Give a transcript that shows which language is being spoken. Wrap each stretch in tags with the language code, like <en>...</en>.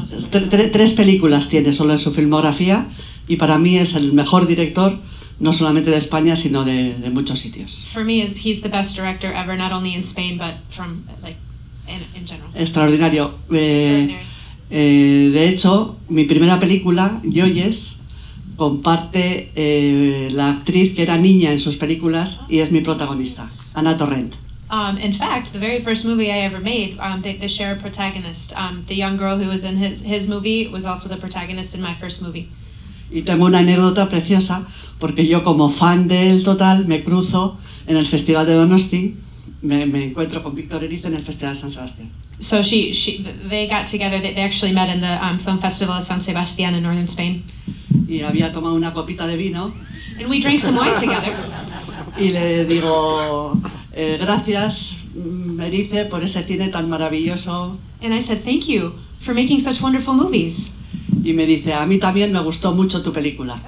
<es>Tres películas tiene solo en su filmografía y para mí es el mejor director no solamente de España sino de muchos sitios.</es> <en>For me, he's the best director ever, not only in Spain but from in general.</en> <es>Extraordinario.</es> <en>Extraordinary.</en> <es>De hecho, mi primera película, Joyes, comparte la actriz que era niña en sus películas y es mi protagonista, Ana Torrent.</es> <en>In fact, the very first movie I ever made, they share a protagonist. The young girl who was in his movie was also the protagonist in my first movie.</en> <es>Y tengo una anécdota preciosa porque yo, como fan del total, me cruzo en el Festival de Donosti, me encuentro con Víctor Erice en el Festival de San Sebastián.</es> <en>So they got together. They actually met in the film festival of San Sebastián in northern Spain.</en> <es>Y había tomado una copita de vino</es> <en>And we drank some wine together.</en> <es>y le digo, gracias Erice por ese cine tan maravilloso.</es> <en>And I said, thank you for making such wonderful movies.</en> <es>Y me dice, a mí también me gustó mucho tu película.</es>